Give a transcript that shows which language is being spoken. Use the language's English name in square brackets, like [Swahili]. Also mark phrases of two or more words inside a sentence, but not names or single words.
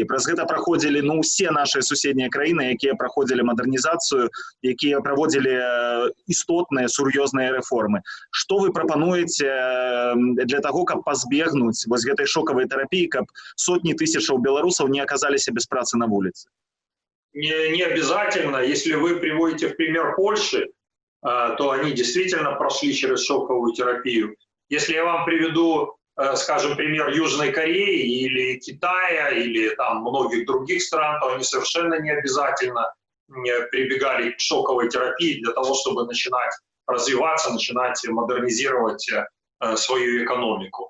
[Belarusian] Праз гэта праходзілі усе нашыя суседнія краіны, якія праходзілі мадэрнізацыю, якія праводзілі істотныя сур'ёзныя рэформы. Што вы прапануеце для таго, каб пазбегнуць вось гэтай шокавай тэрапіі, каб сотні тысячаў беларусаў не аказаліся без працы на вуліцы? [Russian] Не обязательно. Если вы приводите в пример Польши, то они действительно прошли через шоковую терапию. Если я вам приведу, скажем, пример Южной Кореи или Китая, или там многих других стран, то они совершенно не обязательно прибегали к шоковой терапии для того, чтобы начинать развиваться, начинать модернизировать свою экономику.